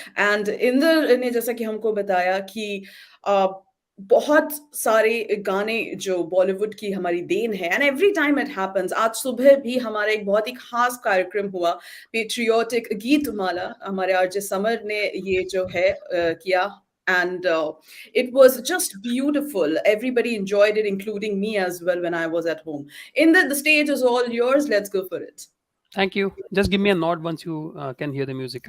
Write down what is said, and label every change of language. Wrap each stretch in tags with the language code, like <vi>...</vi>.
<hi>And Inder ने जैसा कि हमको बताया कि अ, बहुत सारे गाने जो बॉलीवुड की हमारी देन है,</hi> <en>And every time it happens.</en> <hi>आज सुबह भी हमारा एक बहुत ही खास कार्यक्रम हुआ, पेट्रियोटिक गीत माला. हमारे आरजे समर ने ये जो है किया,</hi> <en>and it was just beautiful. Everybody enjoyed it, including me as well when I was at home. The stage is all yours. Let's go for it. Thank you. Just give me a nod once you can hear the music.</en>